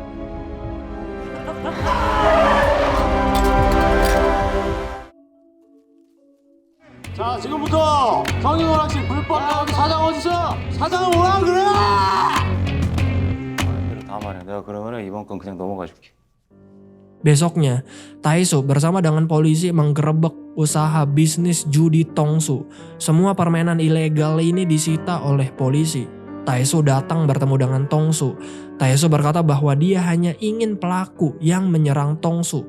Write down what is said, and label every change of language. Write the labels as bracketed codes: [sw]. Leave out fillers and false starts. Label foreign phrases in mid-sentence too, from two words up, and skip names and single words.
[ko] 자, 지금부터 성인오락실 불법 가게 사장 어디서? 사장은 뭐라 그래? 다 말해. 내가 그러면은 이번 건 그냥 넘어가 줄게. [id] Besoknya, Taesu bersama dengan polisi menggerebek usaha bisnis judi Tongsu. Semua permainan ilegal ini disita oleh polisi. Taesu datang bertemu dengan Tongsu. Taesu berkata bahwa dia hanya ingin pelaku yang menyerang Tongsu.